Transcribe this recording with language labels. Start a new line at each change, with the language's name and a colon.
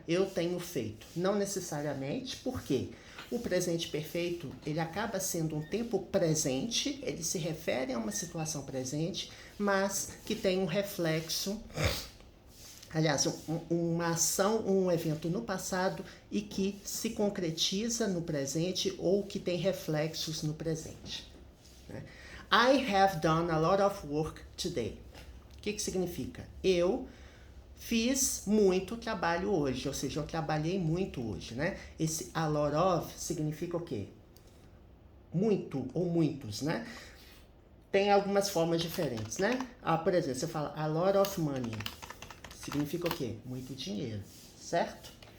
Portuguese: Eu tenho feito. Não necessariamente, por quê? O presente perfeito, ele acaba sendo um tempo presente, ele se refere a uma situação presente, mas que tem um reflexo, aliás, uma ação, um evento no passado e que se concretiza no presente ou que tem reflexos no presente, né?
English: I have done a lot of work today.
Portuguese: O que significa? Eu fiz muito trabalho hoje, ou seja, eu trabalhei muito hoje, né? Esse
English: a lot of
Portuguese: significa o quê? Muito ou muitos, né? Tem algumas formas diferentes, né? Por exemplo, você fala
English: a lot of money,
Portuguese: significa o quê? Muito dinheiro, certo?